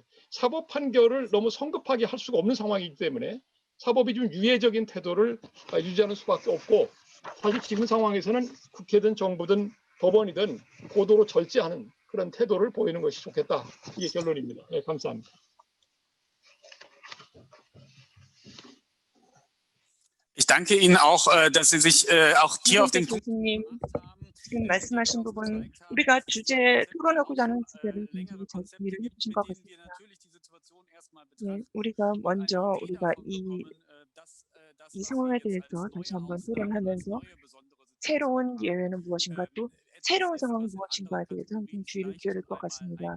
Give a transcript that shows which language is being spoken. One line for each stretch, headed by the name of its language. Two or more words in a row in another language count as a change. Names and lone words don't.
Korean: 사법 판결을 너무 성급하게 할 수가 없는 상황이기 때문에 사법이 좀 유예적인 태도를 유지하는 수밖에 없고 사실 지금 상황에서는 국회든 정부든 법원이든 고도로 절제하는 그런 태도를 보이는 것이 좋겠다. 이게 결론입니다. 네, 감사합니다.
German: Ich danke Ihnen auch, dass Sie sich auch hier auf den Punkt.
Korean: 교수님, 지금 말씀하신 부분 우리가 주제 토론하고자 하는 주제를 굉장히 잘 정리를 해주신 것 같습니다. 네, 우리가 먼저 이 상황에 대해서 다시 한번 토론하면서 새로운 예외는 무엇인가 또 새로운 상황은 무엇인가에 대해서 항상 주의를 기울일 것 같습니다.